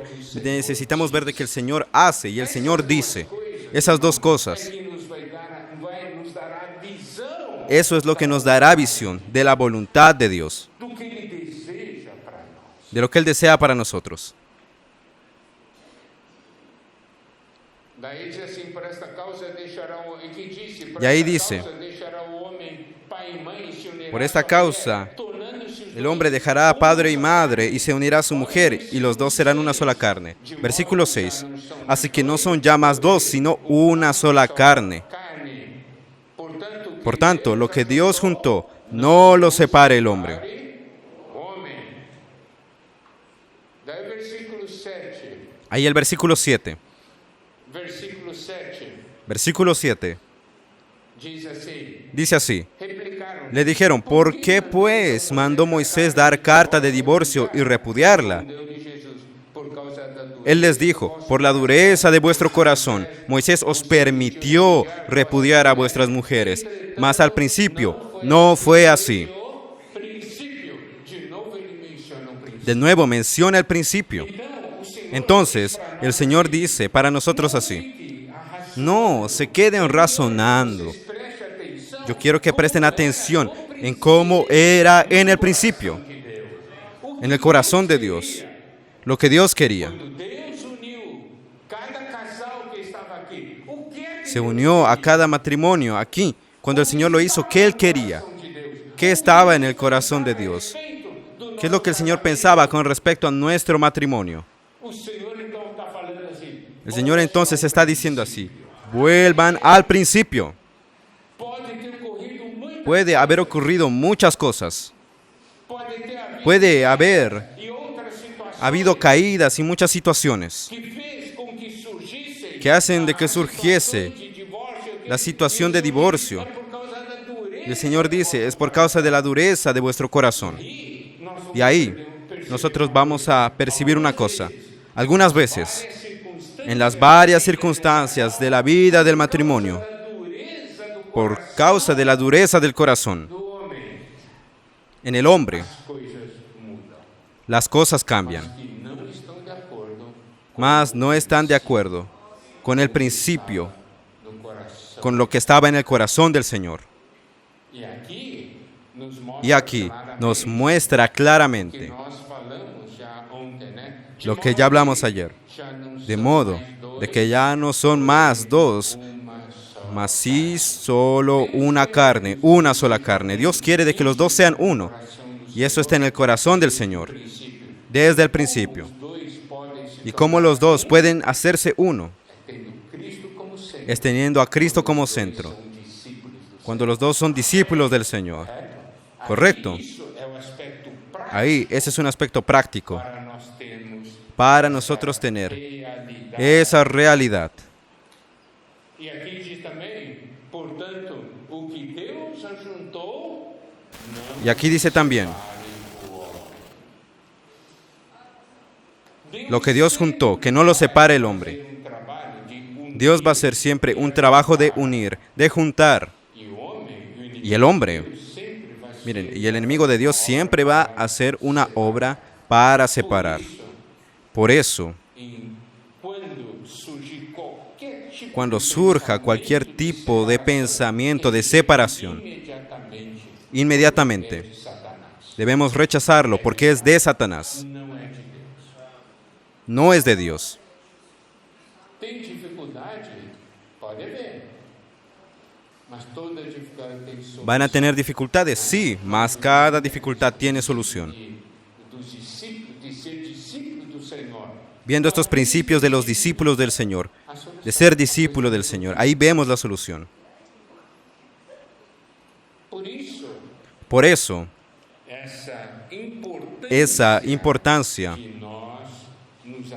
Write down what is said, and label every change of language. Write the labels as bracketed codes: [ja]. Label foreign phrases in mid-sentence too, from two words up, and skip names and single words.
[es] Necesitamos ver de que el Señor hace y el Señor dice. Esas dos cosas. Eso es lo que nos dará visión de la voluntad de Dios, de lo que Él desea para nosotros. [pt] Daí diz assim, por esta causa deixará o e que disse, por [es] Y ahí [pt] esta [es] dice, [pt] causa deixará o homem pai e mãe e se unirá [es] por [pt] a [es] esta [pt] sua [es] causa, [pt] mulher, tornando-se os [es] el [pt] dois [es] hombre dejará a [pt] uma [es] padre y [pt] só [es] madre [pt] carne. [es] y se unirá a su mujer, y los dos serán una sola carne. Versículo 6. Así que no son ya más dos, sino una sola carne. Carne. Por tanto, lo que Dios juntó, no lo separe el hombre. [pt] Homem. Daí versículo 7. [es] Ahí el versículo 7. Versículo 7. Versículo 7. [pt] Diz assim. [es] Dice así. [pt] Replicaram. [es] Le dijeron, ¿por qué pues mandó Moisés dar carta de divorcio y repudiarla? [pt] Respondeu-lhe Jesus, por causa da dureza [es] Él les dijo, por la dureza de vuestro corazón, Moisés os permitió repudiar a vuestras mujeres, mas al principio no fue así. [pt] princípio. De novo ele menciona o princípio. [es] De nuevo menciona el principio. [pt] Então, o Senhor [es] Entonces, el Señor dice para nosotros así, [pt] fique a raciocinar. [es] no se queden razonando. [pt] Preste atenção. [es] Yo quiero que presten atención en cómo era en el principio, en el corazón de Dios, lo que Dios quería. [pt] Quando Deus uniu cada casal que estava aqui, o que é que [es] Se unió a cada matrimonio aquí, cuando el Señor lo hizo, ¿qué Él quería? ¿Qué estaba en el corazón de Dios? ¿Qué es lo que el Señor pensaba con respecto a nuestro matrimonio? [pt] o Senhor então está falando assim? [es] El Señor entonces está diciendo así, vuelvan al principio. [pt] Pode ter ocorrido muita, [es] Puede haber ocurrido muchas cosas. [pt] pode ter havido [es] Puede haber [pt] e outras situações [es] habido caídas y muchas situaciones [pt] que fez com que surgisse [es] que hacen de que [pt] a [es] surgiese [pt] situação de divórcio que [es] la situación de divorcio. [pt] é por causa da dureza. [es] El Señor dice, es por causa de la dureza de vuestro corazón. [pt] E nós vamos [es] Y ahí [pt] perceber [es] nosotros vamos a percibir una cosa. Algunas veces, [pt] várias circunstâncias [es] en las varias circunstancias de la vida del matrimonio, [pt] da dureza do [es] por causa de la dureza del corazón, [pt] do homem, [es] en el hombre, [pt] as coisas mudam. [es] las cosas cambian, [pt] Que não estão de acordo [es] mas no están de acuerdo con el principio, [pt] no coração. [es] con lo que estaba en el corazón del Señor. [pt] E aqui nos mostra [es] Y aquí nos muestra [pt] que [es] claramente [pt] nós falamos já ontem, né? [es] lo que ya hablamos ayer, [pt] Já não [es] de [pt] são [es] modo [pt] mais dois, [es] de que ya no son más dos, [pt] uma só. [es] mas sí solo una carne, una sola carne. Dios quiere de que los dos sean uno, y eso está en el corazón del Señor, [pt] Princípio. [es] desde el principio. [pt] Os dois podem se [es] Y cómo los dos pueden hacerse uno, [pt] tendo Cristo como centro. [es] es teniendo a Cristo como centro, [pt] São discípulos do [es] cuando los dos son discípulos del Señor. Correcto. [pt] Isso é o aspecto prático [es] Ahí, ese es un aspecto práctico [pt] para nós termos [es] para nosotros tener [pt] realidade. [es] esa realidad. [pt] E aqui diz também, portanto, o que Deus ajuntou, [es] Y aquí dice también, lo que Dios juntó, que no lo separe el hombre. [pt] um trabalho de unir [es] Dios va a hacer siempre un trabajo de unir, de juntar. [pt] e o homem, e o inimigo [es] Y el hombre, [pt] sempre vai ser [es] miren, y el enemigo de Dios siempre va a hacer una obra para separar. Por eso, [pt] quando surgir qualquer tipo [es] cuando [pt] de [es] surja [pt] pensamento [es] cualquier tipo de pensamiento de separación, inmediatamente [pt] de Satanás, [es] debemos rechazarlo porque es de Satanás, [pt] não é de Deus. [es] no es de Dios. [pt] Tem dificuldade? Pode haver. Mas toda dificuldade tem solução. [es] ¿Van a tener dificultades? Sí, mas cada dificultad tiene solución. [pt] Dos discípulos, de ser discípulo do Senhor. [es] Viendo estos principios de los discípulos del Señor, [pt] A solução. [es] de ser discípulo del Señor, ahí vemos la solución. [pt] Por isso, [es] Por eso, [pt] essa [es] esa [pt] importância [es] importancia [pt] de nós nos